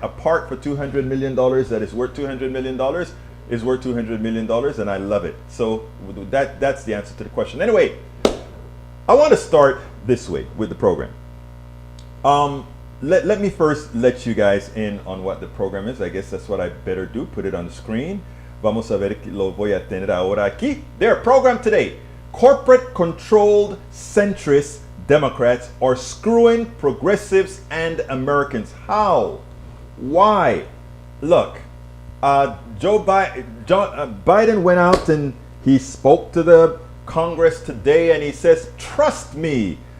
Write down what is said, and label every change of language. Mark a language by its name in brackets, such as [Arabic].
[English] A part for $200 million that is worth $200 million is worth $200 million, and I love it. So that's the answer to the question. Anyway, I want to start this way with the program. Let me first let you guys in on what the program is. I guess that's what I better do. Put it on the screen. [Spanish] Vamos a ver, lo voy a tener ahora aquí. [English] Their program today. Corporate-controlled centrist Democrats are screwing progressives and Americans. How? Why? Look, Biden went out and he spoke to the Congress today and he says, trust me.